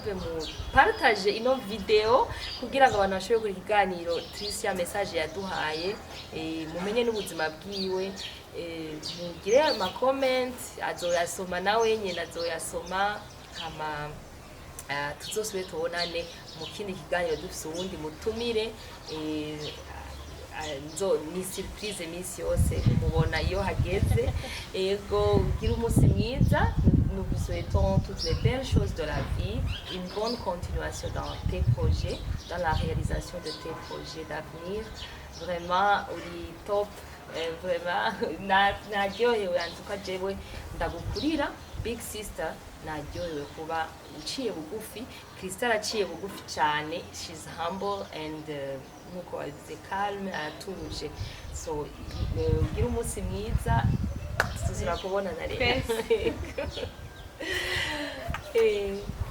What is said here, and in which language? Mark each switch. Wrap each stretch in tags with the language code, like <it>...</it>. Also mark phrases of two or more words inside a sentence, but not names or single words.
<rn>mu partage ino video kugira ngo abantu bashobore kuri ikiganiro Tricia message yaduhaye mumenye n'ubuzima bwiwe mugire ama comment azoyasoma nawe nyene azoyasoma kama tuzosubire tubonane mu kindi kiganiro dufise uwundi mutumire ni surprise minsi yose mubona iyo hageze ego gira umunsi mwiza.</rn> <fr>Nous vous souhaitons toutes les belles choses de la vie, une bonne continuation dans tes projets, dans la réalisation de tes projets d'avenir.</fr> <rn>Vraiment, uri top, vraiment, naryohewe</rn> <fr>en tout cas</fr> <rn>jewe ndagukurira</rn> <en>big sister</en> <rn>naryohewe kuba uciye bugufi. Crystal aciye bugufi cyane,</rn> <en>she's humble and</en> <rn>nkuko wabivuze calme, aratuje. So ugira umunsi mwiza, tuzira kubona na rero.</rn>